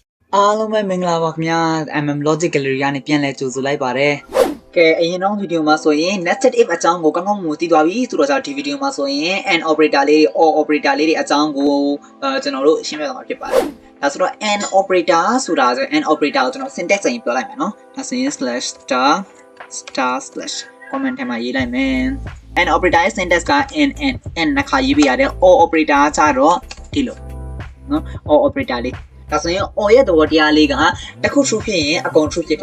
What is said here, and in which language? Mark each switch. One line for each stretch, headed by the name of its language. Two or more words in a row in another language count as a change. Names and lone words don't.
Burmese: အားလုံးပဲမင်္ဂလာပါခင်ဗျာ MM Logic Gallery ကနေပြန်လဲကြိုဆိုလိုက်ပါတယ်ကဲအရင်တော့ဗီဒီယိုမှာဆိုရင်
English: nested if
Burmese: အကြောင်းကိုကောင်းကောင်းမသိသွားပြီဆိုတော့ဒီဗီဒီယိုမှာဆိုရင်
English: and operator
Burmese: လေး
English: or operator
Burmese: လေးတွေအကြောင်းကိုကျွန်တော်တို့ရှင်းပြသွားမှာဖြစ်ပါတယ်ဒါဆိုတော့
English: and operator
Burmese: ဆိုတာဆို
English: and operator
Burmese: ကိုကျွန်တော် syntax အရင်ပြောလိုက်မယ်နော်ဒါဆိုရင် /* comment ထဲမှာရေးလိုက်မယ်
English: and operator
Burmese: ရဲ့ syntax က n နှစ်ခါရေးပြရတယ်
English: or operator
Burmese: ကကြတော့ဒီလိုနော်
English: or operator
Burmese: လေးဒါဆိုရင် or ရဲ့သဘောတရားလေးကတစ်ခု true ဖြစ်ရင်အကုန် true ဖြစ်တယ်